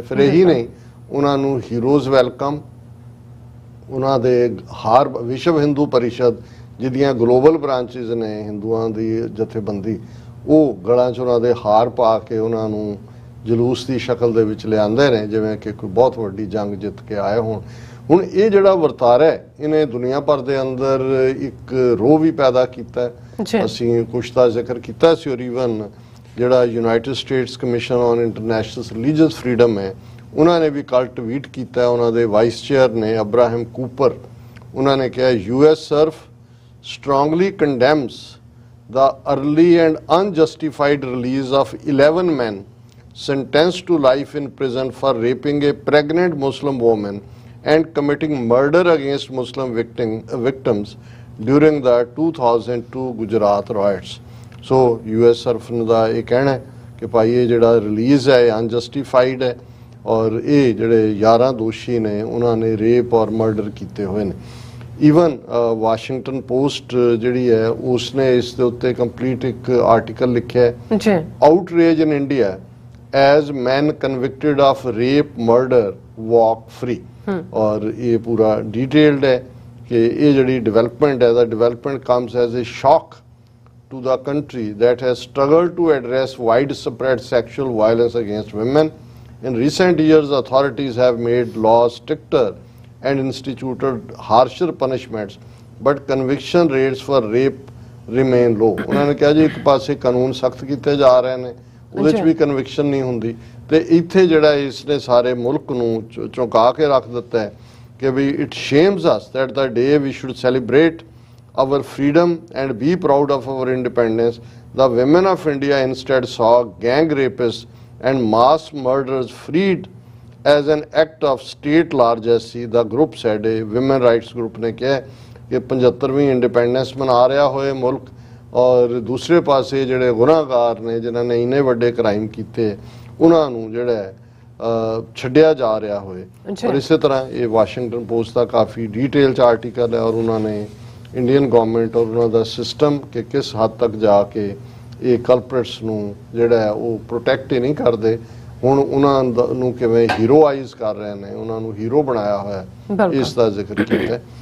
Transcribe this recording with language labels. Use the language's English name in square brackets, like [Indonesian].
[Punjabi] ਫਿਰ ਇਹੀ ਨਹੀਂ, ਉਹਨਾਂ ਨੂੰ ਹੀਰੋਜ਼ ਵੈਲਕਮ, ਉਹਨਾਂ ਦੇ ਹਾਰ ਵਿਸ਼ਵ ਹਿੰਦੂ ਪਰਿਸ਼ਦ ਜਿਹਦੀਆਂ ਗਲੋਬਲ ਬ੍ਰਾਂਚਿਸ ਨੇ ਹਿੰਦੂਆਂ ਦੀ ਜਥੇਬੰਦੀ, ਉਹ ਗਲਾਂ 'ਚ ਉਹਨਾਂ ਦੇ ਹਾਰ ਪਾ ਕੇ ਉਹਨਾਂ ਨੂੰ ਜਲੂਸ ਦੀ ਸ਼ਕਲ ਦੇ ਵਿੱਚ ਲਿਆਂਦੇ ਨੇ, ਜਿਵੇਂ ਕਿ ਕੋਈ ਬਹੁਤ ਵੱਡੀ ਜੰਗ ਜਿੱਤ ਕੇ ਆਏ ਹੋਣ। ਹੁਣ ਇਹ ਜਿਹੜਾ ਵਰਤਾਰਾ ਹੈ, ਇਹਨੇ ਦੁਨੀਆ ਭਰ ਦੇ ਅੰਦਰ ਇੱਕ ਰੋਹ ਵੀ ਪੈਦਾ ਕੀਤਾ। ਅਸੀਂ ਕੁਛ ਦਾ ਜ਼ਿਕਰ ਕੀਤਾ ਸੀ, ਔਰ ਈਵਨ ਜਿਹੜਾ United States commission on international religious freedom ਹੈ, ਉਹਨਾਂ ਨੇ ਵੀ ਕੱਲ ਟਵੀਟ ਕੀਤਾ। ਉਹਨਾਂ ਦੇ ਵਾਈਸ ਚੇਅਰ ਨੇ ਅਬਰਾਹਮ ਕੂਪਰ, ਉਹਨਾਂ ਨੇ ਕਿਹਾ [English] US SURF strongly condemns the early and unjustified release of 11 men sentenced to life in prison for raping a pregnant Muslim woman and committing murder against Muslim victims during the 2002 Gujarat riots. [Punjabi] So US SURF ਦਾ ਇਹ ਕਹਿਣਾ ਹੈ ਕਿ ਭਾਈ ਇਹ ਜਿਹੜਾ release ਹੈ ਅਨਜਸਟੀਫਾਈਡ ਹੈ, ਔਰ ਇਹ ਜਿਹੜੇ 11 ਦੋਸ਼ੀ ਨੇ ਉਹਨਾਂ ਨੇ ਰੇਪ ਔਰ ਮਰਡਰ ਕੀਤੇ ਹੋਏ ਨੇ। ਈਵਨ ਵਾਸ਼ਿੰਗਟਨ ਪੋਸਟ ਜਿਹੜੀ ਹੈ ਉਸਨੇ ਇਸ ਦੇ ਉੱਤੇ ਕੰਪਲੀਟ ਇੱਕ ਆਰਟੀਕਲ ਲਿਖਿਆ ਹੈ, [English] Outrage in India as man convicted of rape murder walk free. [Punjabi] ਔਰ ਇਹ ਪੂਰਾ ਡਿਟੇਲਡ ਹੈ ਕਿ ਇਹ ਜਿਹੜੀ ਡਿਵੈਲਪਮੈਂਟ ਹੈ, [English] The development comes as a shock to the country that has struggled to address widespread sexual violence against women. In recent years, authorities have made laws stricter and instituted harsher punishments, but conviction rates for rape remain low. [Punjabi] ਉਹਨਾਂ ਨੇ ਕਿਹਾ ਜੀ ਇੱਕ ਪਾਸੇ ਕਾਨੂੰਨ ਸਖਤ ਕੀਤੇ ਜਾ ਰਹੇ ਨੇ, ਉਹਦੇ 'ਚ ਵੀ ਕਨਵਿਕਸ਼ਨ ਨਹੀਂ ਹੁੰਦੀ, ਤੇ ਇੱਥੇ ਜਿਹੜਾ ਇਸ ਨੇ ਸਾਰੇ ਮੁਲਕ ਨੂੰ ਚੌਂਕਾ ਕੇ ਰੱਖ ਦਿੱਤਾ ਹੈ ਕਿ ਵੀ [English] It shames us that the day we should celebrate our freedom and be proud of our independence. The women of India instead saw gang rapists and mass murderers freed as an act of state largesse, the group said. A women rights group [Hindi] ने कहा कि 75ਵੀਂ independence मना रहा होए मुल्क, और दूसरे पासे [Punjabi] ਜਿਹੜੇ ਗੁਨਾਹਗਾਰ ਨੇ ਜਿਨ੍ਹਾਂ ਨੇ ਇੰਨੇ ਵੱਡੇ ਕ੍ਰਾਈਮ ਕੀਤੇ ਉਹਨਾਂ ਨੂੰ ਜਿਹੜਾ ਛੱਡਿਆ ਜਾ ਰਿਹਾ ਹੋਏ। ਔਰ ਇਸੇ ਤਰ੍ਹਾਂ ਇਹ ਵਾਸ਼ਿੰਗਟਨ ਪੋਸਟ ਦਾ ਕਾਫੀ ਡਿਟੇਲ 'ਚ ਆਰਟੀਕਲ ਹੈ, ਔਰ ਉਹਨਾਂ ਨੇ ਇੰਡੀਅਨ ਗਵਰਨਮੈਂਟ ਔਰ ਉਹਨਾਂ ਦਾ ਸਿਸਟਮ ਕਿ ਕਿਸ ਹੱਦ ਤੱਕ ਜਾ ਕੇ ਇਹ ਕਲਪਰੇਟਸ ਨੂੰ ਜਿਹੜਾ ਹੈ ਉਹ ਪ੍ਰੋਟੈਕਟ ਹੀ ਨਹੀਂ ਕਰਦੇ, ਹੁਣ ਉਹਨਾਂ ਨੂੰ ਕਿਵੇਂ ਹੀਰੋਆਈਜ਼ ਕਰ ਰਹੇ ਨੇ, ਉਹਨਾਂ ਨੂੰ ਹੀਰੋ ਬਣਾਇਆ ਹੋਇਆ, ਇਸ ਦਾ ਜ਼ਿਕਰ ਕੀਤਾ।